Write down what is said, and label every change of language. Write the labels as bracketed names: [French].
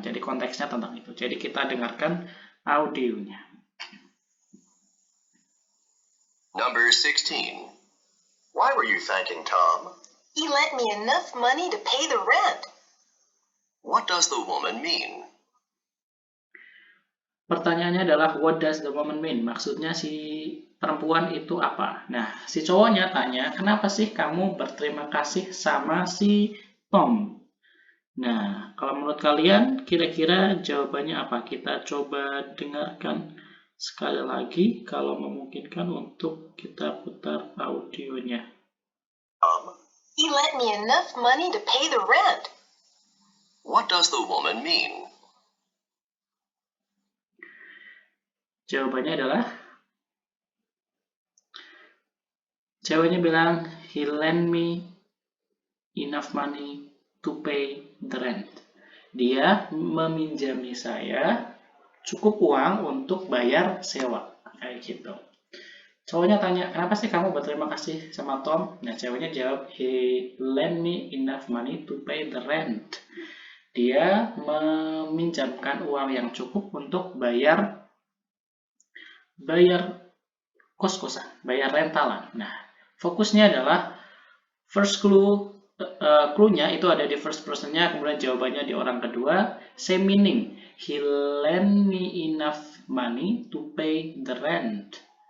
[Indonesian] Jadi konteksnya tentang itu. Jadi kita dengarkan audionya. [English] Number 16. Why were you thanking Tom? He lent me enough money to pay the rent. What does the woman mean? [Indonesian] Pertanyaannya adalah [English] what does the woman mean? [Indonesian] Maksudnya si perempuan itu apa? Nah, si cowoknya tanya, kenapa sih kamu berterima kasih sama si Tom? Nah, kalau menurut kalian kira-kira jawabannya apa? Kita coba dengarkan sekali lagi kalau memungkinkan untuk kita putar audionya. [English] He lent me enough money to pay the rent. What does the woman mean? [Indonesian] Jawabannya adalah ceweknya bilang [English] he lent me enough money to pay the rent. [Indonesian] Dia meminjami saya cukup uang untuk bayar sewa. Kayak gitu. Cowoknya tanya, kenapa sih kamu berterima kasih sama Tom? Nah, ceweknya jawab, [English] he lent me enough money to pay the rent. [Indonesian] Dia meminjamkan uang yang cukup untuk bayar kos-kosan, bayar rentalan. Nah, fokusnya adalah [English] first clue- [Indonesian] nya itu ada di [English] first person- [Indonesian] nya, kemudian jawabannya di orang kedua. [English] Same meaning, he lent me enough money to pay the rent.